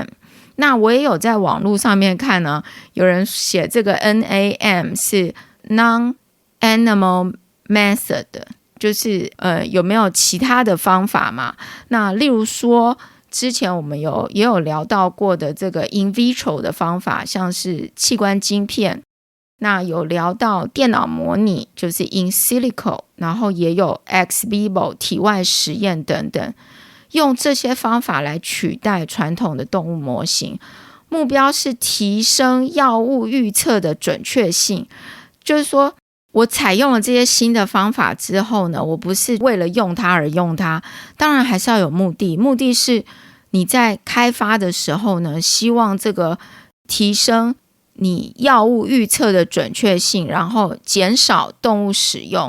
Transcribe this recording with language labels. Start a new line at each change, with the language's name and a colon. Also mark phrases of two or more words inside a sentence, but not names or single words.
Chinese: 那我也有在网络上面看呢，有人写这个 NAM 是
English: Non-Animal Method，
Chinese: 就是有没有其他的方法嘛？那例如说之前我们也有聊到过的这个
Latin: in vitro
Chinese: 的方法，像是器官晶片，那有聊到电脑模拟，就是
Latin: in silico，
Chinese: 然后也有
Latin: ex vivo
Chinese: 体外实验等等，用这些方法来取代传统的动物模型，目标是提升药物预测的准确性。就是说我采用了这些新的方法之后呢，我不是为了用它而用它，当然还是要有目的，目的是你在开发的时候呢，希望这个提升你药物预测的准确性，然后减少动物使用。